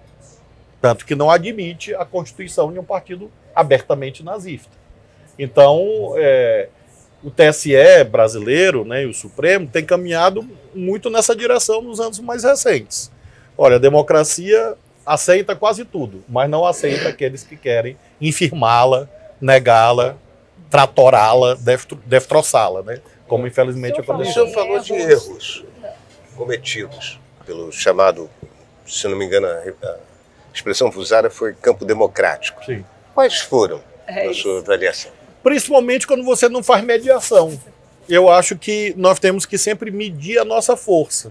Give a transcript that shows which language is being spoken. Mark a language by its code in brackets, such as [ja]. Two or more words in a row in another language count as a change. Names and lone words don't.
[pt] Tanto que não admite a constituição de um partido abertamente nazista. Então, o TSE brasileiro, né, e o Supremo tem caminhado muito nessa direção nos anos mais recentes. Olha, a democracia aceita quase tudo, mas não aceita aqueles que querem infirmá-la, negá-la, tratorá-la, destroçá-la, né? Como infelizmente O aconteceu. senhor falou de erros cometidos pelo chamado, se não me engano, a expressão usada foi campo democrático. Sim. Quais foram, na sua avaliação? Principalmente quando você não faz mediação. Eu acho que nós temos que sempre medir a nossa força.